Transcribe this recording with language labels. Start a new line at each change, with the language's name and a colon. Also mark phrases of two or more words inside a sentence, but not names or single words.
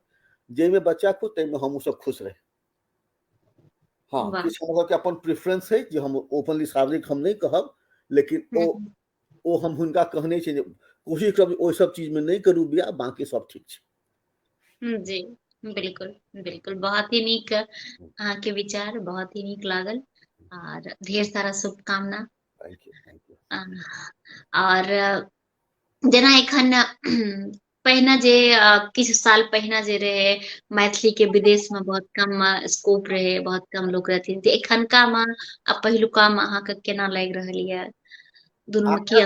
Maithili: जाहिमे बच्चा खुश, ताहिमे हमहूँ सब खुश रहे। हाँ, किछु हमर के अपन प्रेफरेंस है, जे हम ओपनली सार्वजनिक हम नहीं कहब, लेकिन ओ हम हुनका कहने छी, कोशिश करब ओहि सब चीज में नहीं करू बियाह, बाकी सब ठीक छै। जी, बिल्कुल, बिल्कुल। बहुत ही नीक अहाँके विचार बहुत ही नीक लागल और ढेर सारा शुभकामना।
English: Thank you, thank you. अ,
Maithili: और जेना एखन पहिने जे किछु साल पहिने जे रहै मैथिली के विदेश में बहुत कम स्कोप रहै, बहुत कम लोग रहथिन। तऽ एखनका में आ पहिलुका में अहाँके केना लागि रहल ये? दुनू में की